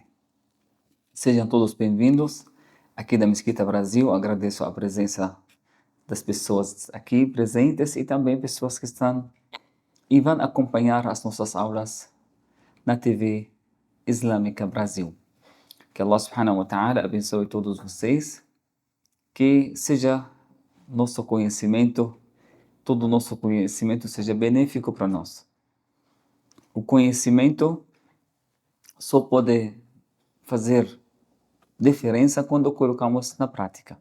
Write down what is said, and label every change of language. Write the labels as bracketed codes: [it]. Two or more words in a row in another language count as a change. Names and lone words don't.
[pt] Sejam todos bem-vindos aqui da Mesquita Brasil. Agradeço a presença das pessoas aqui presentes e também pessoas que estão e vão acompanhar as nossas aulas na TV Islâmica Brasil. Que Allah [ar] سبحانه وتعالى [pt] abençoe todos vocês, que seja nosso conhecimento, todo o nosso conhecimento seja benéfico para nós. O conhecimento só pode fazer diferença quando colocamos na prática.